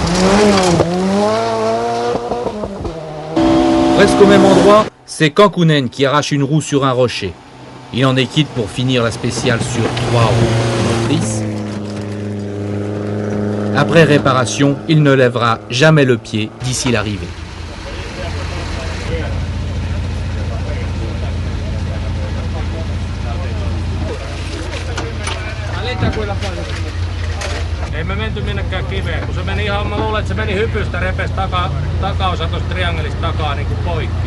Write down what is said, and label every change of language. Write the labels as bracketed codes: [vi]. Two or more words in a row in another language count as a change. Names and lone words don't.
[fr] Presque au même endroit, c'est Kankkunen qui arrache une roue sur un rocher. Il en est quitte pour finir la spéciale sur 3 roues motrices. Après réparation, il ne lèvera jamais le pied d'ici l'arrivée. [fi] Ei me menty minnekään kiveen, kun se meni ihan, mä luulen, että se meni hypystä, repesi takaosa tuosta triangelista takaa niin kuin poikki.